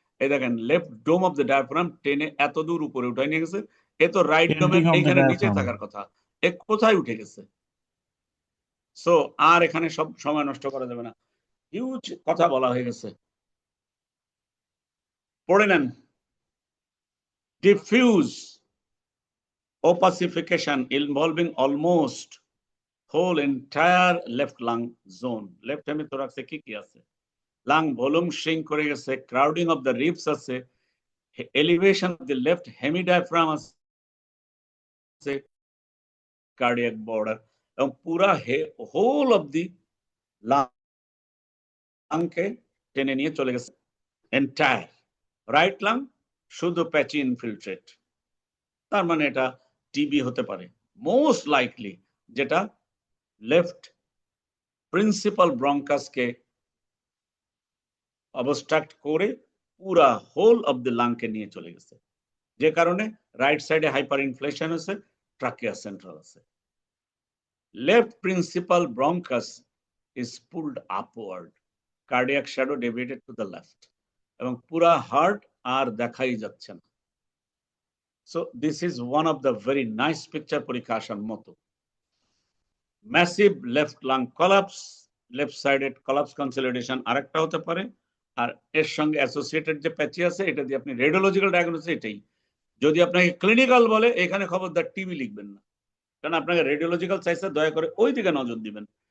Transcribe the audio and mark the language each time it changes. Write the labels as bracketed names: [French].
[Bangla] এই দেখেন left dome of the diaphragm টেনে এত দূর উপরে উঠাই নিয়ে গেছে। এ তো রাইট ডোমের এইখানে নিচে থাকার কথা, এ কোথায় উঠে গেছে? সো আর এখানে সব সময় নষ্ট করা যাবে না, হিউজ কথা বলা হয়ে গেছে। পড়ে নেন। [English] Diffuse opacification involving almost whole entire left lung zone. [Bangla] Left hemithorax কি কি আছে? [English] Lung volume shrink করে গেছে, crowding of the ribs আছে, elevation of the left hemidiaphragm আছে, cardiac border, এবং পুরা whole of the lung [Bangla] কে টেনে নিয়ে চলে গেছে। [English] entire right lung শুধু patchy infiltrate. [Bangla] তার মানে এটা টিবি হতে পারে মোস্ট লাইকলি, যেটা লেফট প্রিন্সিপাল ব্রঙ্কাসকে অবস্ট্রাক্ট করে পুরা হোল অফ দ্য লাংকে নিয়ে চলে গেছে, যে কারণে রাইট সাইডে হাইপার ইনফ্লেশন আছে, ট্রাকিয়া সেন্ট্রাল আছে। [English] left principal bronchus is pulled upward, cardiac shadow deviated to the left, [Bangla] এবং পুরা হার্ট আর দেখাই যাচ্ছে না। [English] So this is one of the very nice picture [Bangla] পরীক্ষা আসার মতো। [English] Massive left lung collapse, left sided collapse consolidation [Bangla] আরেকটা হতে পারে, আর এর সঙ্গে অ্যাসোসিয়েটেড যে প্যাচি আছে এটা দিয়ে আপনি রেডিওলজিক্যাল ডায়াগনোসিস এটাই। যদি আপনাকে ক্লিনিক্যাল বলে এখানে খবরদার টিবি লিখবেন না, কারণ আপনাকে রেডিওলজিক্যাল চাইছে, দয়া করে ওই দিকে নজর দিবেন।